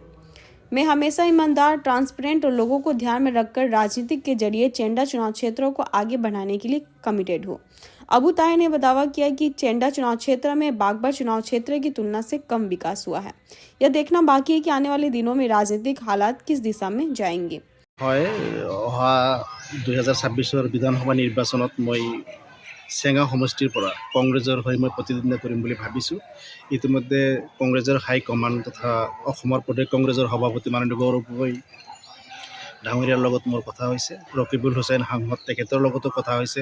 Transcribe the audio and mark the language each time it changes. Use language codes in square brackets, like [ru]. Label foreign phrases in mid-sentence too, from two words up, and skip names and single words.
[hi] मैं हमेशा ईमानदार, ट्रांसपेरेंट और लोगों को ध्यान में रखकर राजनीति के जरिए चेंडा चुनाव क्षेत्रों को आगे बढ़ाने के लिए कमिटेड हूँ। अबू ताहिर ने दावा किया कि चेंडा चुनाव क्षेत्र में बागबार चुनाव क्षेत्र की तुलना से कम विकास हुआ है। यह देखना बाकी है कि आने वाले दिनों में राजनीतिक हालात किस दिशा में जाएंगे। [as] হয় অহা 2026 বিধানসভা নিৰ্বাচনত মই চেঙা সমষ্টিৰ পৰা কংগ্ৰেছৰ হৈ মই প্ৰতিদ্বন্দ্বিতা কৰিম বুলি ভাবিছোঁ। ইতিমধ্যে কংগ্ৰেছৰ হাই কমাণ্ড তথা অসমৰ প্ৰদেশ কংগ্ৰেছৰ সভাপতি মাননীয় গৌৰৱ গগৈ ডাঙৰীয়াৰ লগত মোৰ কথা হৈছে, ৰকিবুল হুছেইন সাংসদ তেখেতৰ লগতো কথা হৈছে।